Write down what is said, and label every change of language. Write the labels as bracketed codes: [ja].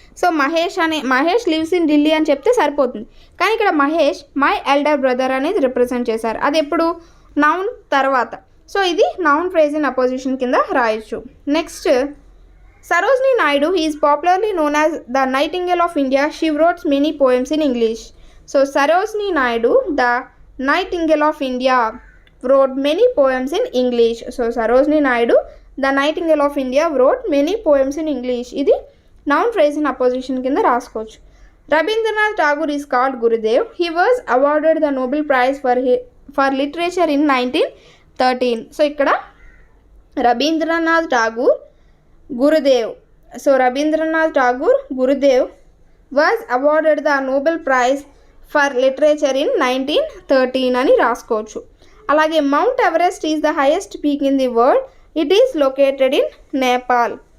[te] So Mahesh [en] lives in Delhi [te] అని చెప్తే సరిపోతుంది. కానీ ఇక్కడ మహేష్ [en] my elder brother [te] అనేది రిప్రజెంట్ చేశారు. అది ఎప్పుడు, నౌన్ తర్వాత. సో ఇది [en] noun phrase in apposition [te] కింద రాయొచ్చు. [en] Next, Sarojini Naidu, he is popularly known as the nightingale of India, she wrote many poems in English. So Sarojini Naidu, the Nightingale of India, wrote many poems in English. So Sarojini Naidu, the Nightingale of India, wrote many poems in English. ఇది noun phrase in opposition [te] కింద రాసుకోవచ్చు. [en] Rabindranath Tagore is called Gurudev. He was awarded the Nobel Prize for literature in 1913. [te] So ఇక్కడ Rabindranath Tagore Gurudev. [en] so Rabindranath Tagore Gurudev was awarded the Nobel Prize for literature in 1913 [te] అని రాసుకోవచ్చు. [en] అలాగే Mount Everest is the highest peak in the world, it is located in Nepal.